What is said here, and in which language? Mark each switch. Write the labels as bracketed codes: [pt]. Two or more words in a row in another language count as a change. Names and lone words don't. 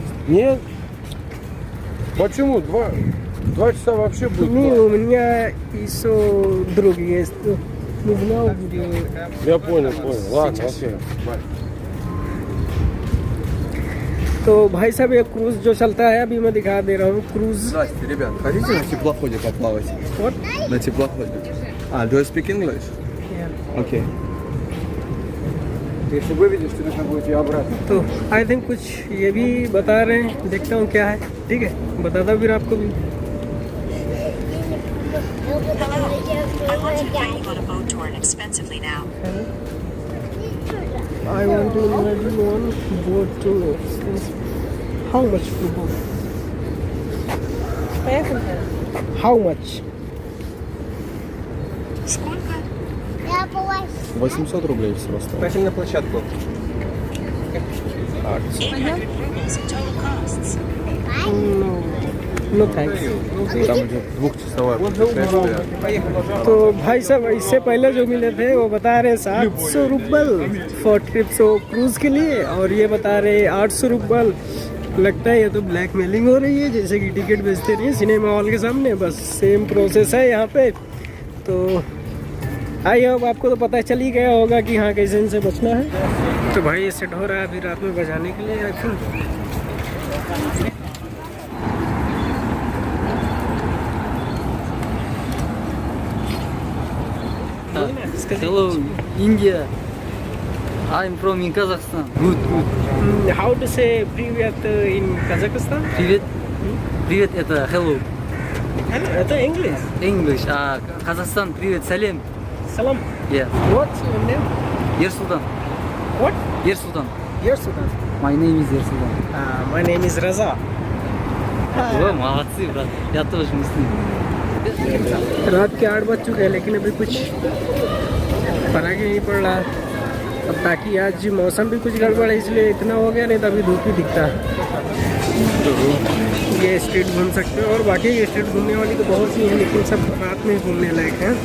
[ru] Нет? Почему? Два часа вообще будет. Не, у меня еще друг есть. Не знал, где... Я понял. Ладно, окей. [hi] तो भाई साहब ये क्रूज जो चलता है अभी मैं दिखा दे रहा हूँ क्रूज। [ru] Здрасте, ребят. Хотите на теплоходе поплавать? [en] What? [ru] На теплоходе. [en] Do you speak English? Yeah. Okay. [ru] Если выведешь, то нужно будет ее обратно. [hi] तो [en] I think [hi] कुछ ये भी बता रहे हैं, देखता हूँ क्या है, ठीक है, बताता फिर आपको भी। [en] I want to invite you on board tour. How much for both? How much? [ru] 800 рублей всего стоит. Пошли на площадку. [en] No thanks. [ru] Там идет двухчасовое путешествие. [hi] तो भाई साहब इससे पहले जो मिले थे वो बता रहे 700 रुपल [en] for trip so [hi] क्रूज के लिए, और ये बता रहे 800 रुपल। लगता है ये तो ब्लैकमेलिंग हो रही है, जैसे कि टिकट बेचते रहिए [en] cinema hall [hi] के सामने, बस [en] same process [hi] है यहाँ पे। तो [en] I hope [hi] आपको तो पता चल ही गया होगा कि हाँ कैसे इनसे बचना है। तो भाई ये सेट हो रहा है अभी रात में बजाने के लिए आईफोन। [en] Hello, India. I'm from in Kazakhstan. Good. How to say привет in Kazakhstan? [ru] Привет, это hello. Это English. [en] English. Kazakhstan, привет, салем. [kk] Salam. [en] Yeah. What's your name? Ерсултан. What? Ерсултан. Yersudan. My name is Ерсултан. My name is Raza. [ru] Вы молодцы, брат. Я тоже муслим. [hi] रात के 8 बज चुके हैं लेकिन अभी कुछ फर्क ही नहीं पड़ रहा। अब ताकि आज मौसम भी कुछ गड़बड़ है इसलिए इतना हो गया, नहीं तो अभी धूप ही दिखता। तो ये स्ट्रीट घूम सकते हो और बाकी ये स्ट्रीट घूमने वाली तो बहुत सी हैं, लेकिन सब रात में घूमने लायक हैं।